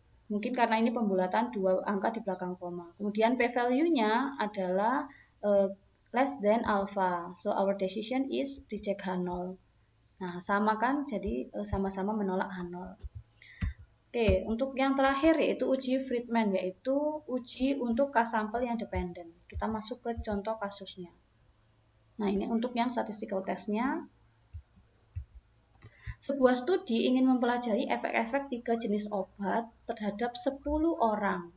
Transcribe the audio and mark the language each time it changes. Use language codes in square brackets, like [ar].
[id] Mungkin karena ini pembulatan 2 angka di belakang koma. Kemudian p-value-nya adalah [en] less than alpha. So our decision is reject H0. [id] Nah, sama kan? Jadi sama-sama menolak H0. Oke, untuk yang terakhir yaitu uji Friedman, yaitu uji untuk K-sampel yang dependen. Kita masuk ke contoh kasusnya. Nah, ini untuk yang statistical test-nya. Sebuah studi ingin mempelajari efek-efek 3 jenis obat terhadap 10 orang.